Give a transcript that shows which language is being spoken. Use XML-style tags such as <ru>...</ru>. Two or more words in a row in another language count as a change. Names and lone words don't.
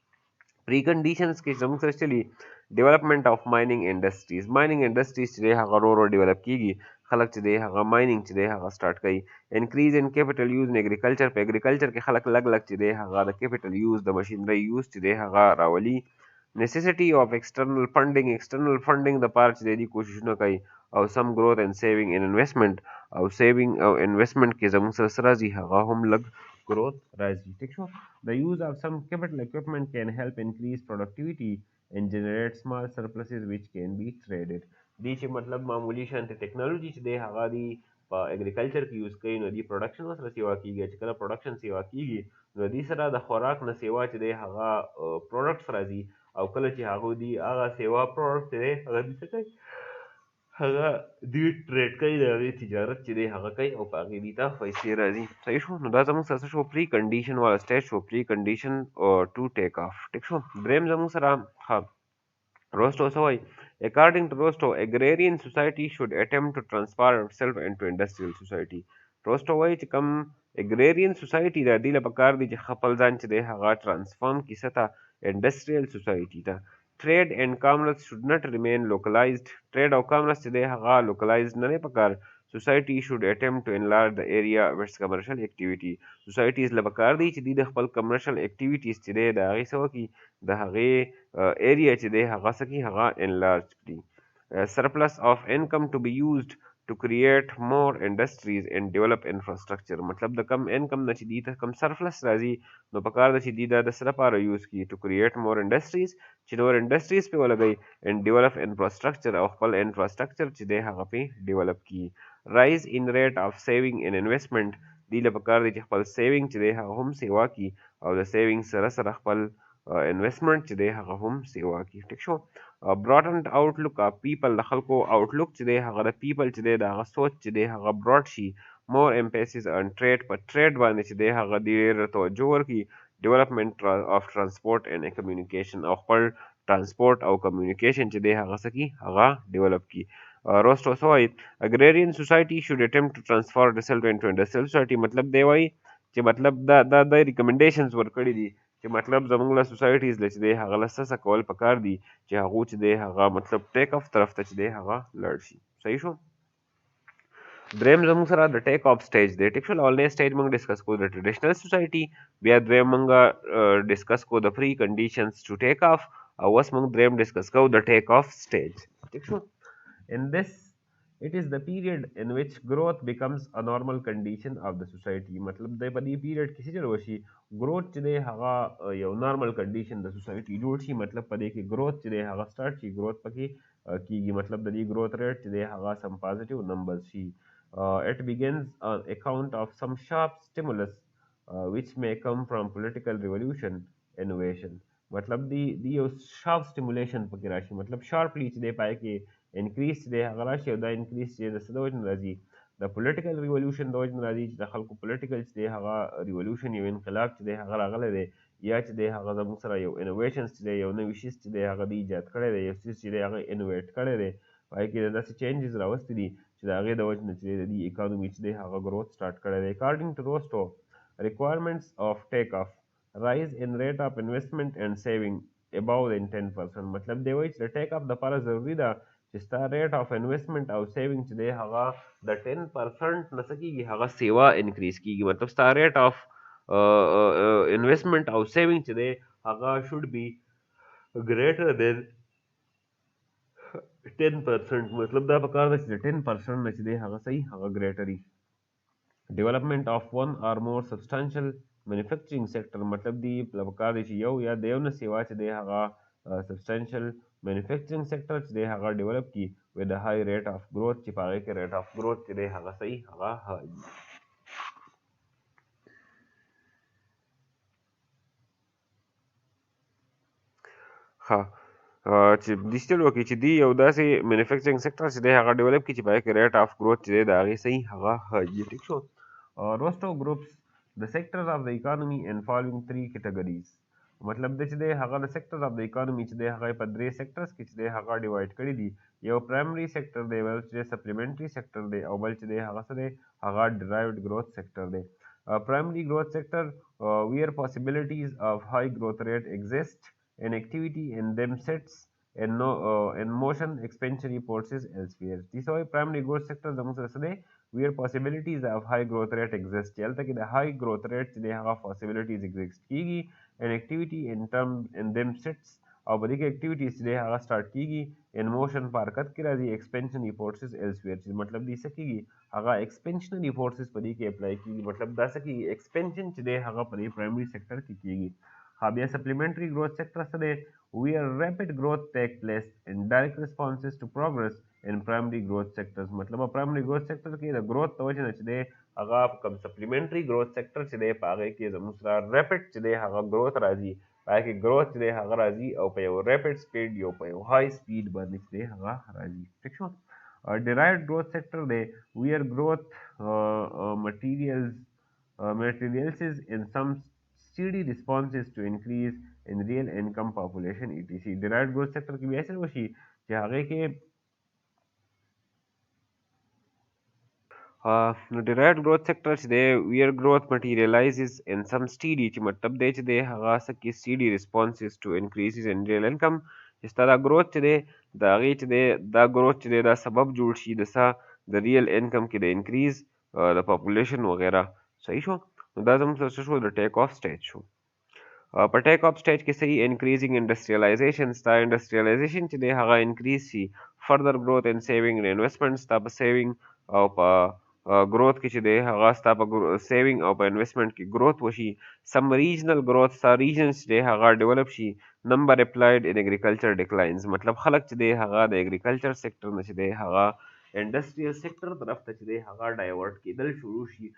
<en>pre conditions</en> <ps>کې زموږ سره چلی</ps> <en>development of mining industries mining industries</en> <ps>چې دی هغه ورو ډیولپ کیږي خلک چې دی هغه مایننګ چې دی هغه سٹارټ کوي</ps> <en>increase in capital use in agriculture</en> <ps>په اګریکلچر کې خلک لګ چې دی هغه د</ps> <en>capital use</en> <ps>د</ps> <en>machinery use</en> <ps>چې دی هغه راولي</ps> <en>necessity of external funding</en> <ps>د پاره چې دی کوششونه کوي او</ps> <en>some growth and saving in investment</en> <ps>او saving او investment کې زموږ سره سره راځي هغه هم لږ growth راځي ټیک شو</ps> <en>the use of some capital equipment can help increase productivity and generate small surpluses which can be traded</en> <ps>دی چې مطلب معمولی شانته ټیکنالوژي چې دی هغه دی په اګریکلچر کې یوز کوي نو دی پروډکشن سره سیوا کیږي چې کله پروډکشن سیوا کیږي نو دی سره د خوراک نه سیوا چې دی هغه پروډکټس راځي او کله چې هغه دی هغه سیوا پروډکټ دی هغه دی څه کوي هغه دی ټریډ کوي د هغې تجارت چې دی هغه کوي او په هغې دی ته پیسې راځي صحیح شو نو دا زموږ سره شو</ps> <en>pre condition</en> <ps>والا سټیج شو</ps> <en>pre condition to take off</en> <ps>ټیک شو دریم زموږ سره ها Rostow Savoy.</ps> <en>According to Rostow, agrarian society should attempt to transform itself into industrial society.</en> <ps>Rostow وایي چې کوم</ps> <en>agrarian society</en> <ps>ده دې له پکار دي چې خپل ځان چې دی هغه transform کي سطح</ps> <en>industrial society</en> <ps>ته</ps> <en>trade and commerce should not remain localized</en> <ps>trade او commerce چې دی هغه localized نه دی پکار</ps> <en>society should attempt to enlarge the area of its commercial activity</en> <ps>societies له پکار دي چې د خپل</ps> <en>commercial activities</en> <ps>چې دی د هغې څه وکړي د هغې area چې دی هغه څه کړي هغه enlarge کړي</ps> <en>surplus of income to be used to create more industries and develop infrastructure</en> <ps>مطلب د کم انکم نه چې دی ته کم surplus راځي نو پکار ده چې دی دا د څه لپاره یوز کړي</ps> <en>to create more industries</en> <ps>چې نور industries پې ولګوي</ps> <en>and develop infrastructure</en> <ps>او خپل infrastructure چې دی هغه پې develop کړي</ps> <en>rise in rate of saving and investment</en> <ps>دی له پکار دی چې خپل سیوینګ چې دی هغه هم سیوا کړي او د سیوینګ سره سره خپل انویسټمنټ چې دی هغه هم سیوا کړي ټیک شو</ps> <en>broadened outlook of people</en> <ps>د خلکو آوټلک چې دی هغه د پیپل چې دی د هغه سوچ چې دی هغه براډ شي</ps> <en>more emphasis in trade</en> <ps>په ټریډ باندې چې دی هغه ډېر توجه ورکړي</ps> <en>development of transport and communication</en> <ps>او خپل ترانسپورټ او کمیونیکیشن چې دی هغه څه کړي هغه ډیولپ کړي Rostow وایي</ps> <en>agrarian society should attempt to transform itself into industrial society</en> <ps>مطلب دی وایي چې مطلب دا د ریکمنډیشنز ورکړي دي چې مطلب زموږ له سوسایټیز له چې دی هغه له څه کول پکار دي چې هغو چې دی هغه مطلب</ps> <en>take off</en> <ps>طرف ته چې دی هغه لاړ شي. صحیح شو. دریم زموږ سره د</ps> <en>take off stage</en> <ps>دی. ټیک شو. لومړنی سټیج موږ ډسکس کوو د</ps> <en>traditional society,</en> <ps>بیا دویم موږ ډسکس کوو د</ps> <en>pre conditions to take off,</en> <ps>او اوس موږ دریم ډسکس کوو د</ps> <en>take off stage.</en> <ps>ټیک شو.</ps> <en>In this, it is the period in which growth becomes a normal condition of the society.</en> <ps>مطلب د په دې پیریډ کې چې وشي growth چې دی هغه یو</ps> <en>normal condition</en> <ps>د سوسایټي جوړ شي. مطلب په دې کې growth چې دی هغه سٹارټ شي، growth پکې کیږي. مطلب د دې</ps> <en>growth rate</en> <ps>چې دی هغه سم</ps> <en>positive numbers</en> <ps>شي.</ps> <en>It begins on account of some sharp stimulus which may come from political revolution, innovation.</en> <ps>مطلب دی یو</ps> <en>sharp stimulation</en> <ps>پکې راشي. مطلب شارپلی چې دی پای کې انکریز چې دی هغه راشي، او دا انکریز چې د څه د وجې نه راځي؟ د</ps> <en>political revolution</en> <ps>د وجې نه راځي چې د خلکو پولیټیکل چې دی هغه ریولوشن یو انقلاب چې دی هغه راغلی دی، یا چې دی هغه زموږ سره یو انوویشنز چې دی یو نوي شیز چې دی هغه دی ایجاد کړی دی، یو څیز چې دی هغه انوویټ کړی دی، پای کې د داسې چینجز راوستي دي چې د هغې د وجې نه چې دی د دې اکانومي چې دی هغه</ps> <en>growth start</en> <ps>کړی دی.</ps> <en>according to Rostow requirements of take-off rise in rate of investment and saving above than 10%.</en> <ps>مطلب دی وایي چې د ټیک اف دپاره ضروري ده چې ستا</ps> <en>rate of investment</en> <ps>او سیوینګ چې دی هغه د 10% نه څه کېږي، هغه سیوا انکریز کېږي. مطلب ستا</ps> <en>rate of investment</en> <ps>او سیوینګ چې دی هغه</ps> <en>should be greater than 10%.</en> <ps>مطلب دا پکار ده چې د 10% نه چې دی هغه صحیح هغه ګریټر وي.</ps> <en>Development of one or more substantial manufacturing sector.</en> <ps>مطلب دی پکار دی چې یو یا د یو نه سیوا چې دی هغه</ps> <en>substantial manufacturing sector</en> <ps>چې دی هغه ډیولپ کی</ps> <en>with a high rate of growth،</en> <ps>چې په هغې کې</ps> <en>rate of growth</en> <ps>چې دی هغه صحیح هغه high. ښه چې ډیجیټل وکړي چې دی یو داسې</ps> <en>manufacturing sector</en> <ps>چې دی هغه ډیولپ کړي چې په هغې کې</ps> <en>rate of growth</en> <ps>چې دی د هغې صحیح هغه high. ټیک شو.</ps> <en>Rostow groups the sectors of the economy in following 3 categories.</en> <ps>مطلب دی چې دی هغه د</ps> <en>sectors of the economy</en> <ps>چې دی هغه په 3 sectors کې چې دی هغه ډیوایډ کړي دي. یو</ps> <en>primary sector</en> <ps>دی، بل چې</ps> <en>supplementary sector</en> <ps>دی، او بل چې دی هغه څه دی هغه</ps> <en>derived growth sector</en> <ps>دی.</ps> <en>Primary growth sector where possibilities of high growth rate exist and activity in them sets in motion expansionary forces elsewhere. This is why primary growth sector</en> <ps>زموږ سره څه دی</ps> <en>where possibilities of high growth rate exist.</en> <ps>هلته کې د</ps> <en>high growth rate</en> <ps>چې دی هغه</ps> <en>possibilities exist کیږي and activity in them sets،</en> <ps>او په دې کې activities چې دی هغه start کیږي</ps> <en>in motion</en> <ps>په حرکت کې راځي</ps> <en>expansionary forces elsewhere،</en> <ps>چې مطلب دی څه کیږي هغه</ps> <en>expansionary forces</en> <ps>په دې کې apply کیږي. مطلب دا څه کیږي expansion چې دی هغه په دې</ps> <en>primary sector</en> <ps>کې کیږي.</ps> <en>بیا supplementary growth sector</en> <ps>څه دی</ps> <en>where rapid growth take place in direct responses to progress in primary growth sectors.</en> <ps>مطلب</ps> <en>primary growth sector</en> <ps>کې د growth د وجې نه چې دی هغه کوم</ps> <en>supplementary growth sector</en> <ps>چې دی په هغې کې زموږ سره rapid چې دی هغه growth راځي، په هغې کې growth چې دی هغه راځي او په یو</ps> <en>rapid speed</en> <ps>یو په یو</ps> <en>high speed</en> <ps>باندې چې دی هغه راځي. ٹھیک شو.</ps> <en>derived growth sector دی where growth materializes in some steady responses to increase in real income population etc. derived growth sector</en> <ps>کې بیا څه وشي چې هغې کې نو</ps> <en>derived growth sector</en> <ps>چې دی</ps> <en>where growth materializes in some steady،</en> <ps>چې مطلب دی چې دی هغه څه کې</ps> <en>steady responses to increases in real income،</en> <ps>چې ستا دا growth چې دی د هغې چې دی دا growth چې دی دا سبب جوړ شي د څه د</ps> <en>real income</en> <ps>کې د increase د population وغیره. صحیح شو. نو دا زموږ سره څه شو د</ps> <en>take off stage</en> <ps>شو. په</ps> <en>take off stage</en> <ps>کې صحیح</ps> <en>increasing industrialization,</en> <ps>ستا انډسټریالایزیشن چې دی هغه انکریز شي.</ps> <en>فردر growth in saving and investment،</en> <ps>ستا په سیوینګ او په growth کې چې دی هغه ستا په سیوینګ او په انویسټمنټ کې growth وشي.</ps> <en>some regional growth،</en> <ps>ستا regions چې دی هغه ډیولپ شي.</ps> <en>number applied in agriculture declines،</en> <ps>مطلب خلک چې دی هغه د</ps> <en>agriculture sector</en> <ps>نه چې دی هغه</ps> <en>industrial sector</en> <ps>طرف ته چې دی هغه ډایورټ کېدل شروع شي.</ps>